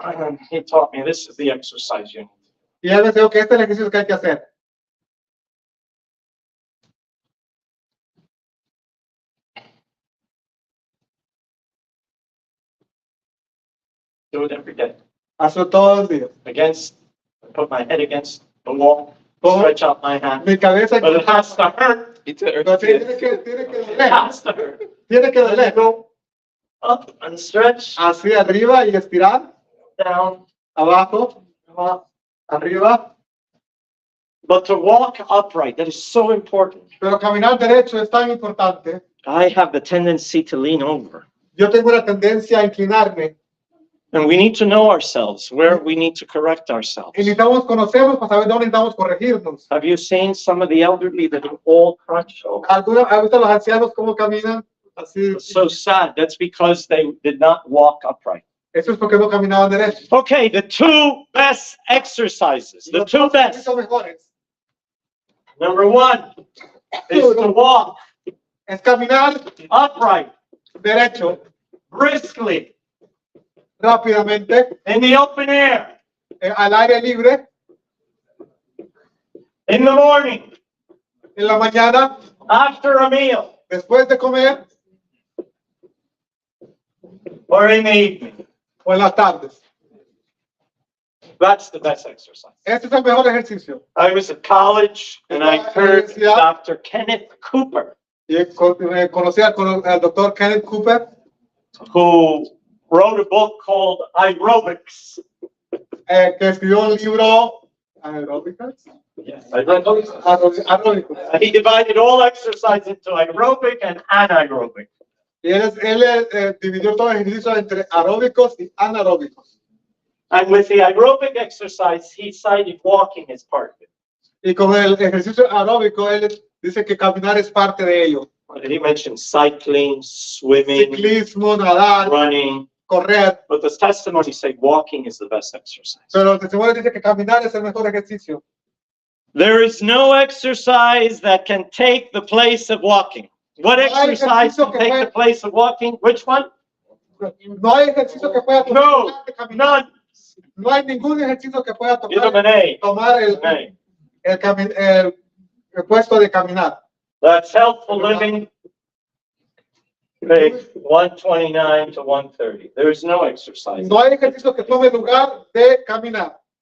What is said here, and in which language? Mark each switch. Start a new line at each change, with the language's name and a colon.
English: And he taught me this is the exercise you need.
Spanish: y él me dijo que este es el ejercicio que hay que hacer.
English: Do it every day.
Spanish: Hazlo todos los días.
English: Against, put my head against the wall,
Spanish: Todo-
English: stretch out my hand.
Spanish: Mi cabeza
English: But it has to hurt.
Spanish: pero tiene que
English: It
Spanish: doler.
English: has to hurt.
Spanish: Tiene que doler.
English: Go up and stretch,
Spanish: Así arriba y estirar,
English: down,
Spanish: abajo,
English: up.
Spanish: arriba.
English: But to walk upright, that is so important.
Spanish: Pero caminar derecho es tan importante.
English: I have the tendency to lean over.
Spanish: Yo tengo una tendencia a inclinarme.
English: And we need to know ourselves, where we need to correct ourselves.
Spanish: Y necesitamos conocernos para saber dónde necesitamos corregirnos.
English: Have you seen some of the elderly that are all crunched over?
Spanish: ¿Ha visto los ancianos cómo caminan? Así.
English: It's so sad. That's because they did not walk upright.
Spanish: Eso es porque no caminaban derecho.
English: Okay, the two best exercises, the
Spanish: Los
English: two
Spanish: dos
English: best.
Spanish: son mejores.
English: Number one is to walk
Spanish: Es caminar
English: upright,
Spanish: derecho,
English: briskly,
Spanish: rápidamente,
English: in the open air,
Spanish: al aire libre,
English: in the morning,
Spanish: en la mañana,
English: after a meal,
Spanish: después de comer
English: or in the evening.
Spanish: o en las tardes.
English: That's the best exercise.
Spanish: Este es el mejor ejercicio.
English: I was at college and I heard Dr. Kenneth Cooper,
Spanish: Y conocí al doctor Kenneth Cooper,
English: who wrote a book called Aerobics.
Spanish: que escribió un libro aeróbicas.
English: Yes, aerobics.
Spanish: Aeróbicos.
English: He divided all exercise into aerobic and anaerobic.
Spanish: Y él dividió todo el ejercicio entre aeróbicos y anaeróbicos.
English: And with the aerobic exercise, he cited walking as part of it.
Spanish: Y con el ejercicio aeróbico, él dice que caminar es parte de ello.
English: He mentioned cycling, swimming,
Spanish: Ciclismo, nadar,
English: running,
Spanish: correr.
English: but the testimony say walking is the best exercise.
Spanish: Pero el testimonio dice que caminar es el mejor ejercicio.
English: There is no exercise that can take the place of walking. What
Spanish: No hay
English: exercise
Spanish: ejercicio
English: can
Spanish: que
English: take
Spanish: pueda-
English: the place of walking? Which one?
Spanish: No hay ejercicio que pueda
English: No,
Spanish: tomar de caminar.
English: none.
Spanish: No hay ningún ejercicio que pueda
English: Give them an
Spanish: tomar
English: A. An A.
Spanish: el puesto de caminar.
English: That's Healthful Living, page 129 to 130. There is no exercise.
Spanish: No hay ejercicio que tome lugar de caminar.